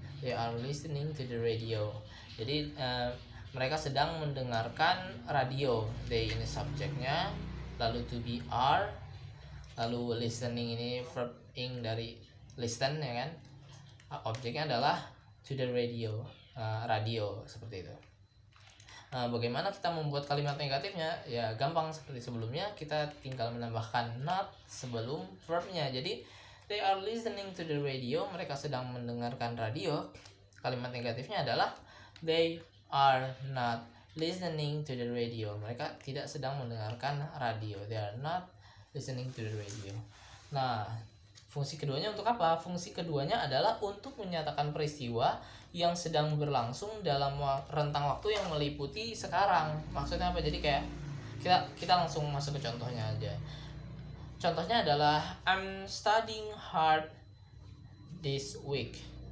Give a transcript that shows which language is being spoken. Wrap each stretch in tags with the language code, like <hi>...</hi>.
<en>They are listening to the radio.</en> <id>Jadi mereka sedang mendengarkan radio. They ini subjeknya, lalu to be are, lalu listening ini verb ing dari listen ya kan. Objeknya adalah to the radio, radio seperti itu. Bagaimana kita membuat kalimat negatifnya? Ya gampang seperti sebelumnya, kita tinggal menambahkan not sebelum verbnya. Jadi</id> <en>they are listening to the radio,</en> <id>mereka sedang mendengarkan radio. Kalimat negatifnya adalah</id> <en>they are not listening to the radio,</en> <id>mereka tidak sedang mendengarkan radio.</id> <en>They are not listening to the radio.</en> <id>Nah, fungsi keduanya untuk apa? Fungsi keduanya adalah untuk menyatakan peristiwa yang sedang berlangsung dalam rentang waktu yang meliputi sekarang. Maksudnya apa? Jadi kayak kita langsung masuk ke contohnya aja. Contohnya adalah</id> <en>I'm studying hard this week.</en>